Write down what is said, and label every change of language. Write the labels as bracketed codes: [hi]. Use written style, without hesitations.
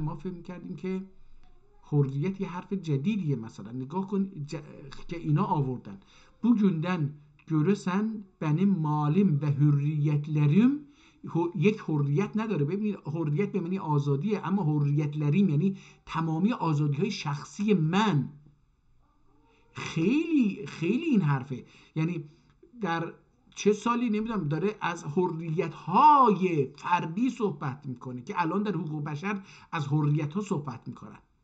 [fa] ما فکر کردیم که حریت یه حرف جدیدیه. مثلا نگاه کن که اینا آوردن. [tr] Bugünden görürsen benim malım ve hürriyetlerim. [fa] یک حریت نداره. ببینید حریت به معنی آزادیه، اما حریتlerim یعنی تمامی آزادی های شخصی من. خیلی خیلی این حرفه. یعنی در چه سالی نمیدونم داره از حریت های فردی صحبت میکنه که الان در حقوق بشر از حریت ها صحبت میکنن.